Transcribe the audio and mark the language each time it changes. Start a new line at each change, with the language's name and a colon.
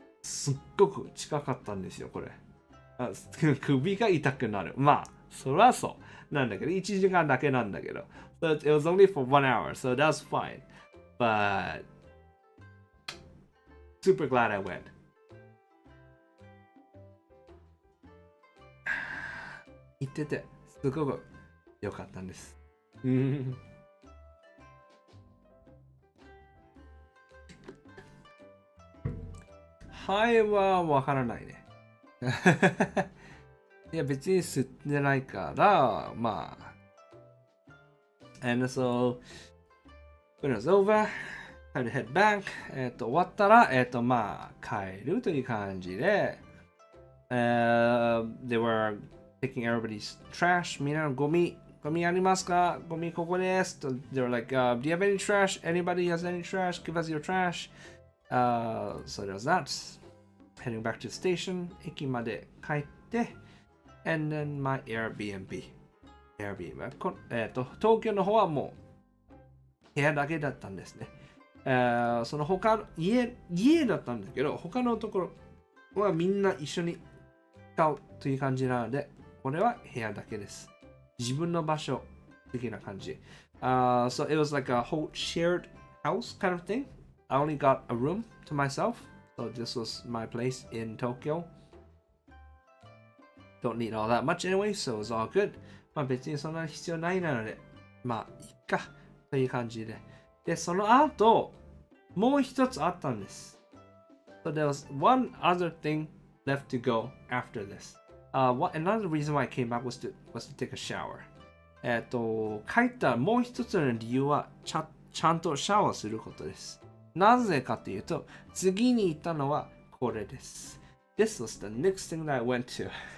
Japanese: すっごく近かったんですよ、これ。首が痛くなる。まあ、そりゃそうなんだけど、1時間だけなんだけど。
English: So it was only for 1 hour, so that's fine. But super glad I went.
Japanese: 行ってて、すごく良かったんです。はいはわからないね。いや、別に吸ってないから、まあ。
English: And so, when it was over, I had to head back.
Japanese: 終わったら、まあ、帰るという感じで、
English: they were taking everybody's trash.
Japanese: みんなのゴミありますか？ゴミここです。
English: They were like, do you have any trash? Anybody has any trash? Give us your trash. So there was that. Heading back to the station.
Japanese: 駅まで帰って、
English: and then my Airbnb.
Japanese: 東京の方はもう部屋だけだったんですね。その他の家だったんだけど、他のところはみんな一緒に使うという感じなので、これは部屋だけです。自分の場所的な感じ。
English: So it was like a whole shared house kind of thing. I only got a room to myself. So this was my place in Tokyo. Don't need all that much anyway, so it was all good.
Japanese: まあ別にそんな必要ないなので、まあいっかという感じで。で、その後、もう一つあったんです。
English: So there was one other thing left to go after this. Another reason why I came back was to take a shower.
Japanese: 帰ったもう一つの理由はちゃんとシャワーすることです。なぜかというと、次に行ったのはこれです。
English: This was the next thing that I went to.